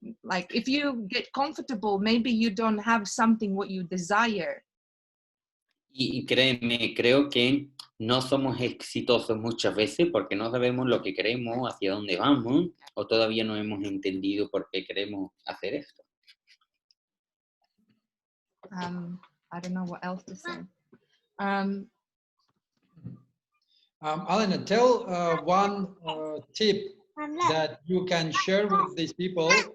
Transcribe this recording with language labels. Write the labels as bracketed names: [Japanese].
[English] Like if you get comfortable, maybe you don't have something what you desire. [Spanish] Y créeme, creo que no somos exitosos muchas veces porque no sabemos lo que queremos, hacia dónde vamos, o todavía no hemos entendido por qué queremos hacer esto. [English] I don't know what else to say. Alena, tell one tip that you can share with these people.